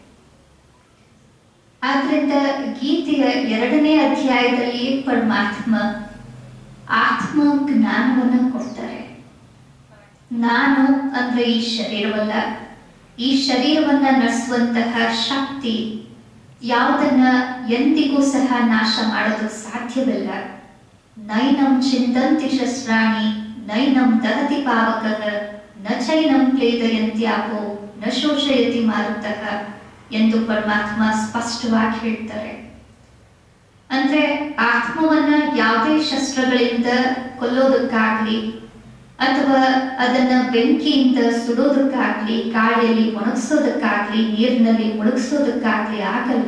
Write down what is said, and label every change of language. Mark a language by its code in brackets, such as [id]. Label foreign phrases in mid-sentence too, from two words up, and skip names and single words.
[kn] ಆದ್ರಿಂದ ಗೀತೆಯ 2ನೇ ಅಧ್ಯಾಯದಲ್ಲಿ ಪರಮಾತ್ಮ ಆತ್ಮ ಜ್ಞಾನವನ್ನ ಕೊಡ್ತಾರೆ. ನಾನು ಅಂದ್ರೆ ಈ ಶರೀರವಲ್ಲ, ಈ ಶರೀರವನ್ನ ನಡೆಸುವಂತಹ ಶಕ್ತಿ ಯಾವುದನ್ನ ಎಂದಿಗೂ ಸಹ ನಾಶ ಮಾಡೋದು ಸಾಧ್ಯವಿಲ್ಲ. [sa] ನೈನಂ ಚಿಂದಂತಿ ಶಸ್ತ್ರಾಣಿ ನೈನಂ ದಹತಿ ಪಾವಕಃ ನ ಚೈನಂ ಕ್ಲೇದಯಂತ್ಯಾಪೋ ನ ಶೋಷಯತಿ ಮಾರುತಃ [kn] ಎಂದು ಪರಮಾತ್ಮ ಸ್ಪಷ್ಟವಾಗಿ ಹೇಳ್ತಾರೆ. ಅಂದ್ರೆ ಆತ್ಮವನ್ನ ಯಾವುದೇ ಶಸ್ತ್ರಗಳಿಂದ ಕೊಲ್ಲೋದಕ್ಕಾಗ್ಲಿ ಅಥವಾ ಅದನ್ನ ಬೆಂಕಿಯಿಂದ ಸುಡೋದಕ್ಕಾಗ್ಲಿ, ಗಾಳಿಯಲ್ಲಿ ಒಣಗಿಸೋದಕ್ಕಾಗ್ಲಿ, ನೀರಿನಲ್ಲಿ ಮುಳುಗಿಸೋದಕ್ಕಾಗ್ಲಿ ಆಗಲ್ಲ.